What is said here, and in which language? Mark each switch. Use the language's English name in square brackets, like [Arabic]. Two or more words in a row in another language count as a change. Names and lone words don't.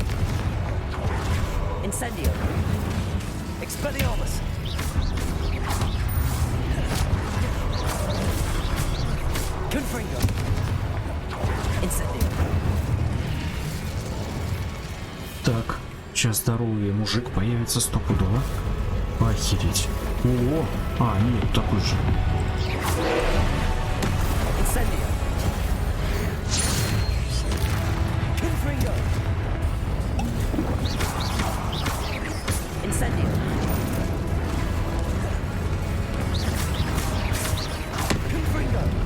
[Russian] Incendio. Expelliarmus. Confringo. Incendio. Так, сейчас здоровый мужик появится стопудово. Охереть. О, нет, такой же. Incendio. Confringo. Incendio. Confringo.